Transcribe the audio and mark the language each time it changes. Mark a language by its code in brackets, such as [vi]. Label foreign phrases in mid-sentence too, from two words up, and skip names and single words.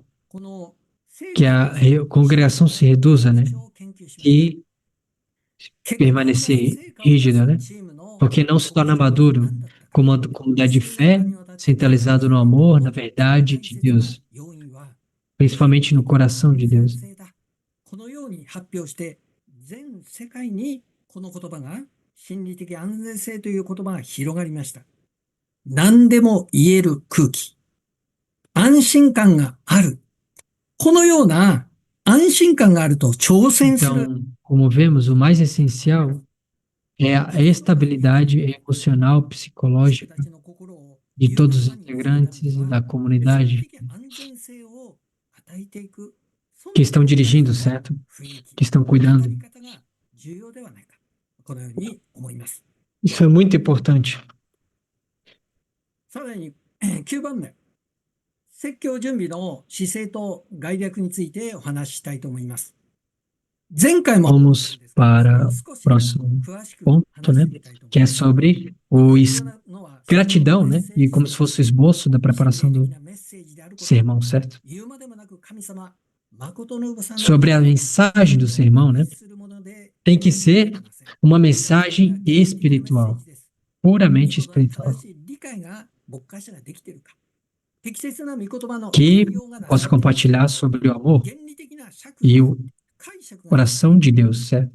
[pt] Que a congregação se reduza, né? E permanecer rígida, né? Porque não se torna maduro como uma comunidade de fé centralizado no amor, na verdade de Deus, principalmente no coração de Deus. [ja] このように発表して、全世界にこの言葉が心理的安全性という言葉が広がりました。何でも言える空気、安心感がある。このような安心感があると挑戦する。 [pt] Então, como vemos, o mais essencial é a estabilidade emocional, psicológica de todos os integrantes da comunidade que estão dirigindo, certo? Que estão cuidando. Isso é muito importante. [ja] さらに9番目、説教準備の姿勢と概略についてお話ししたいと思います。前回も [pt] Vamos para o próximo ponto, né? Que é sobre gratidão, né? E como se fosse o esboço da preparação do sermão, certo? Sobre a mensagem do sermão, né? Tem que ser uma mensagem espiritual, puramente espiritual, que possa compartilhar sobre o amor e o coração de Deus, certo?